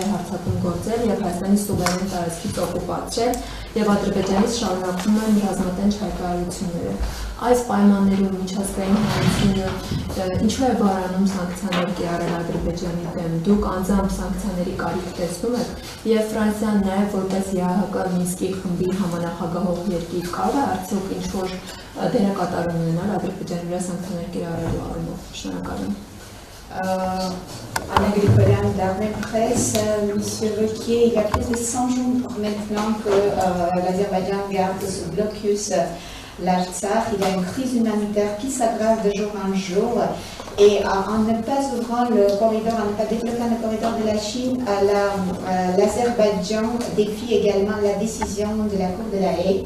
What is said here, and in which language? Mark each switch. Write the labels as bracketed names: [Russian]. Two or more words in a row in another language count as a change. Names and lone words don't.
[Armenian] է հարձակում գործել եւ Հայաստանի սուվերեն տարածքից օկուպացրել եւ Ադրբեջանից շարունակվում են ռազմատենչ հայտարարությունները։ Այս պայմաններում միջազգային հանրությունը ինչու է վարանում սանկցիաներ կիրառել Ադրբեջանի դեմ։ Դուք անձամբ սանկցիաների կարիք տեսնում եք եւ Ֆրանսիան նաեւ որպես ԵԱՀԿ Մինսկի խմբի համանախագահող երկիր կարող է արդյոք ինչ-որ դերակատարում ունենալ Ադրբեջանի վրա սանկցիաներ կիրառելու առումով։ Շնորհակալ եմ։ [French] Anna Grigorian d'Armée Presse, Monsieur Wauquiez, il y a plus de 100 jours maintenant que l'Azerbaïdjan garde ce blocus l'Artsakh. Il y a une crise humanitaire qui s'aggrave de jour en jour. Et en ne pas ouvrant le corridor, en ne pas débloquant le corridor de la Chine, l'Azerbaïdjan défie également la décision de la Cour de la Haye.